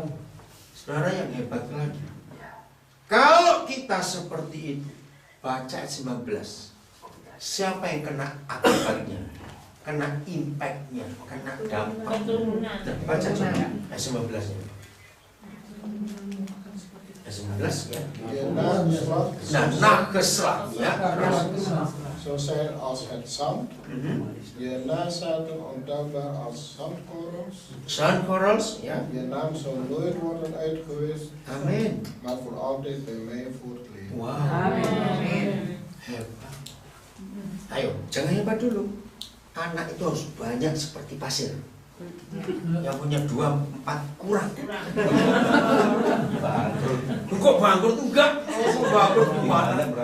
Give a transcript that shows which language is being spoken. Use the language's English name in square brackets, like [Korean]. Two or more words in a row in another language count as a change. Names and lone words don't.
[Indonesian] Saudara yang hebat lagi. Kalau kita seperti itu, baca ayat 19. Siapa yang kena akibatnya? Kena impactnya, kena dampaknya. Baca coba ayat 19-nya. Ayat 19 ya. Nah, keslag ya. [Dutch] Zo zijn als het zand, je nazaten ontelbaar als zandkorrels. Zandkorrels ya. Je naam zal nooit worden uitgewist, [Indonesian] Amin. [Dutch] maar voor altijd bij mij voortleven. [Indonesian] Wow. Amin. Hebat. Ayo, jangan hebat dulu. Anak itu harus banyak seperti pasir. Yang punya 2, 4 kurang. Bangkrut. Kok bangkrut tuh enggak? Bangkrut gimana?